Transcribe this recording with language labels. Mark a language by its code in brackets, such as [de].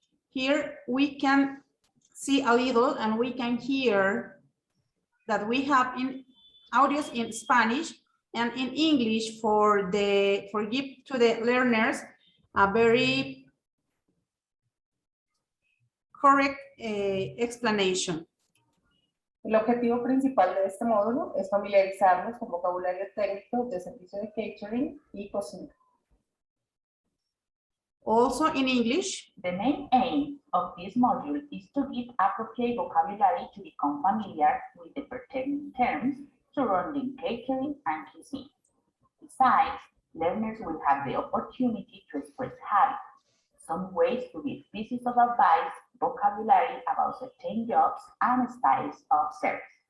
[en] Here we can see a little and we can hear that we have in audios in Spanish and in English for give to the learners a very correct explanation. [es] El objetivo principal de este módulo es familiarizarnos con vocabulario técnico de servicio de catering y cocina. [en] Also in English. The main aim of this module is to give appropriate vocabulary to become familiar with the pertinent terms surrounding catering and cuisine. Besides, learners will have the opportunity to express habits, some ways to give pieces of advice, vocabulary about certain jobs and styles of service.